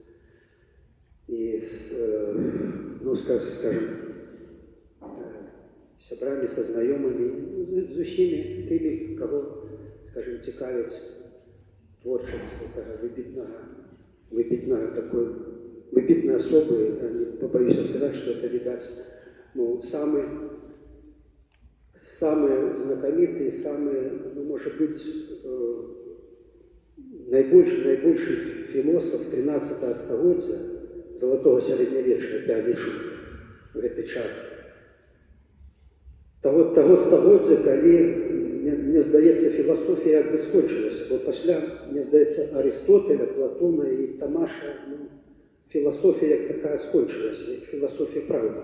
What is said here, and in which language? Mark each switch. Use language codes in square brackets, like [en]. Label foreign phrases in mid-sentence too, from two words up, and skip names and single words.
[be] І, скажем, сябрамі, са знаёмымі, з усімі тымі, каго, скажем, цікавіць творчасць выбітнай асобы. [ru] Не побоюся [be] сказаць, што это, відаць, [ru] самый знакомитый, может быть, наибольший философ [be] 13 стагоддзя, залатого сярэднявечча, як я лічу в гэты час. Таго стагоддзя, калі, мне здаецца, філасофія як бы скончылася, бо пасля, мне здаецца, Арыстотеля, Платона і Тамаша, філасофія як такая скончылася, як філасофія праўды.